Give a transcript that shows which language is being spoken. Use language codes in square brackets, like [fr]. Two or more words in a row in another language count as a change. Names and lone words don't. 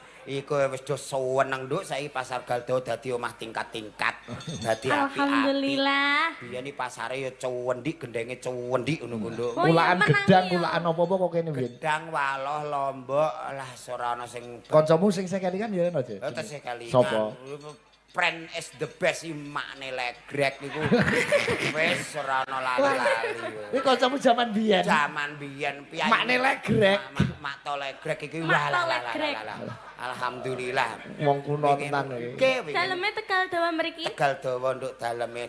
[jv] Iku wis do seneng nduk saiki pasar Galdo dadi omah tingkat-tingkat. Dadi apik-apik. Alhamdulillah. Biyen iki pasare ya cuwendik, gendenge cuwendik ngono ku nduk. Oh, iya, Kulaan menang gedang, iya. kulaan apa-apa kok kene biyen. Gedang, waloh, lombok, lah ora ana sing Kancamu sing kelingan ya ono, Cek. tesih kali. Sopo? [en] Friend is the best [jv] makne legrek iku. Wis ora ana lali-lali. Kuwi kancamu zaman biyen. Zaman biyen piyai. Makne legrek. Mak to legrek iki Mak to wah legrek. Alhamdulillah. Wong kuno tenan iki. Daleme Tegal Dawa mriki. Tegal dawa nduk daleme.